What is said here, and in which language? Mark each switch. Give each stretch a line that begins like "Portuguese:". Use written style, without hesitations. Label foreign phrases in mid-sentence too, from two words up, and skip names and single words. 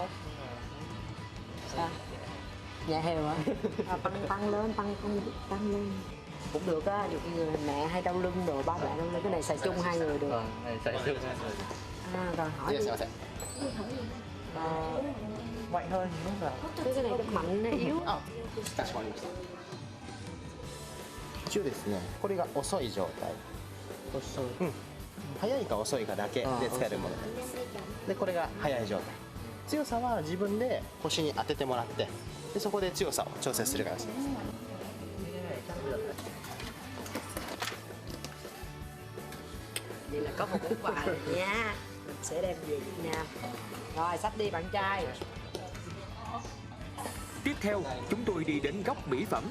Vietnamese: Sao? Dạ heo hả? Tăng lên, tăng lên. Cũng được á, được người mẹ hay đau lưng đồ, ba mẹ đau lưng, cái này xài chung hai người được. Này xài chung hai người. Rồi hỏi đi. Mạnh hơn đúng không? Cái này cũng mạnh, nó yếu.
Japanese: 一応ですね、これが遅い状態。遅い。早いか遅いかだけで使えるものです。で、これが早い状態。強さは自分で腰に当ててもらって、でそこで強さを調整する形です。
Vietnamese: Vậy là có một món quà rồi nha. Mình sẽ đem về Việt Nam. Rồi, xách đi bạn trai. Tiếp theo, chúng tôi đi đến góc mỹ phẩm.